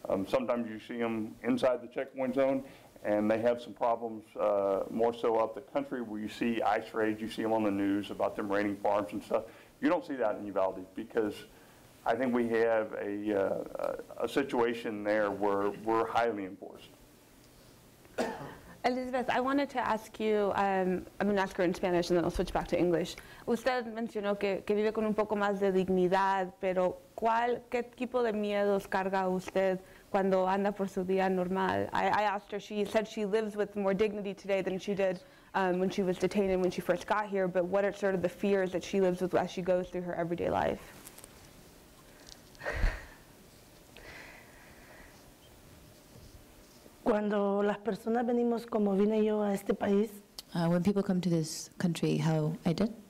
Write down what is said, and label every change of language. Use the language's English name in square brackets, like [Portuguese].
[English] Sometimes you see them inside the checkpoint zone, and they have some problems, more so up the country, where you see ICE raids, you see them on the news about them raiding farms and stuff. You don't see that in Uvalde, because I think we have a situation there where we're highly enforced. Elizabeth, I wanted to ask you, I'm going to ask her in Spanish and then I'll switch back to English. [Spanish] Usted mencionó que vive con un poco más de dignidad, pero ¿qué tipo de miedos carga usted cuando anda por su día normal? [English] I asked her, she said she lives with more dignity today than she did when she was detained and when she first got here, but what are sort of the fears that she lives with as she goes through her everyday life? [Spanish] Cuando las personas venimos, como vine yo a este país, [English] when people come to this country, how I did,